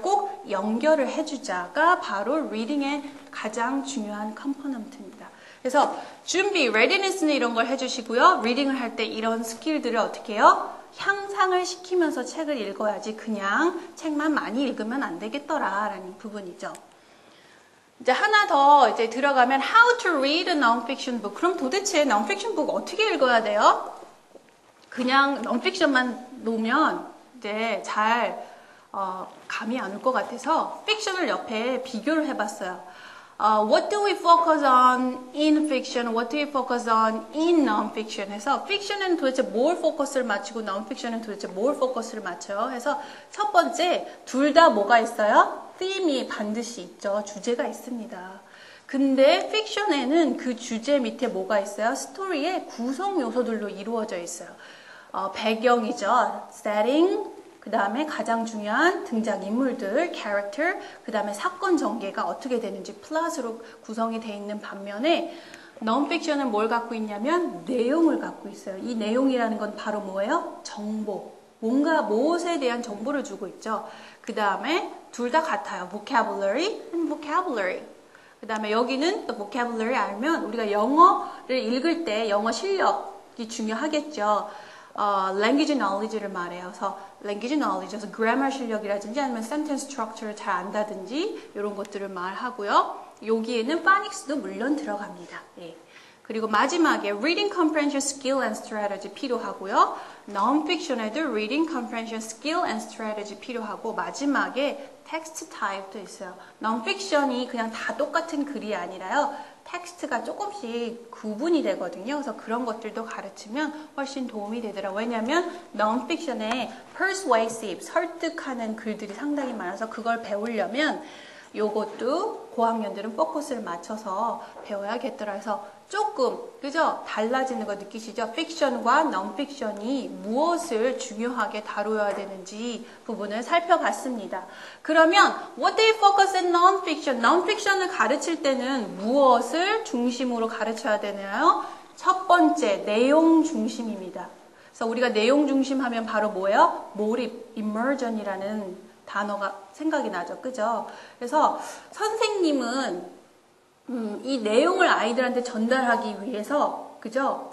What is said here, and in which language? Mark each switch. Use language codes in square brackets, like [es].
[ko] 꼭 연결을 해주자가 바로 reading의 가장 중요한 컴포넌트입니다. 그래서 준비, readiness는 이런 걸 해주시고요. 리딩을 할 때 이런 스킬들을 어떻게 해요? 향상을 시키면서 책을 읽어야지 그냥 책만 많이 읽으면 안 되겠더라라는 부분이죠. 이제 하나 더 이제 들어가면 [en] How to read a non-fiction book. [ko] 그럼 도대체 non-fiction book 어떻게 읽어야 돼요? 그냥 non-fiction만 놓으면 이제 잘 감이 안 올 것 같아서 fiction을 옆에 비교를 해봤어요. [en] What do we focus on in fiction? What do we focus on in non-fiction? [ko] 해서 fiction은 도대체 뭘 포커스를 맞추고 non-fiction은 도대체 뭘 포커스를 맞춰요? 해서 첫 번째 둘 다 뭐가 있어요? theme이 반드시 있죠. 주제가 있습니다. 근데 fiction에는 그 주제 밑에 뭐가 있어요? 스토리의 구성 요소들로 이루어져 있어요. 배경이죠. setting, 그 다음에 가장 중요한 등장인물들, character, 그 다음에 사건 전개가 어떻게 되는지 플롯으로 구성이 되어 있는 반면에 non-fiction은 뭘 갖고 있냐면 내용을 갖고 있어요. 이 내용이라는 건 바로 뭐예요? 정보. 뭔가 무엇에 대한 정보를 주고 있죠. 그 다음에 둘 다 같아요. [en] vocabulary and vocabulary. [ko] 그 다음에 여기는 또 vocabulary 알면 우리가 영어를 읽을 때 영어 실력이 중요하겠죠. language knowledge를 말해요. 그래서 language knowledge, 그래서 grammar 실력이라든지 아니면 sentence structure를 잘 안다든지 이런 것들을 말하고요. 여기에는 phonics도 물론 들어갑니다. 예. 그리고 마지막에 [en] reading comprehension skill and strategy [ko] 필요하고요. non-fiction에도 reading comprehension skill and strategy 필요하고 마지막에 text type도 있어요. non-fiction이 그냥 다 똑같은 글이 아니라요. 텍스트가 조금씩 구분이 되거든요. 그래서 그런 것들도 가르치면 훨씬 도움이 되더라고요. 왜냐하면 non-fiction에 persuasive, 설득하는 글들이 상당히 많아서 그걸 배우려면 요것도 고학년들은 포커스를 맞춰서 배워야겠더라 해서 조금 그죠? 달라지는 거 느끼시죠? 픽션과 non-fiction이 무엇을 중요하게 다루어야 되는지 부분을 살펴봤습니다. [en] 그러면 what do you focus in non-fiction? [ko] non-fiction을 가르칠 때는 무엇을 중심으로 가르쳐야 되나요? 첫 번째, 내용 중심입니다. 그래서 우리가 내용 중심 하면 바로 뭐예요? 몰입, immersion이라는 단어가 생각이 나죠. 그죠? 그래서 선생님은 이 내용을 아이들한테 전달하기 위해서 그죠?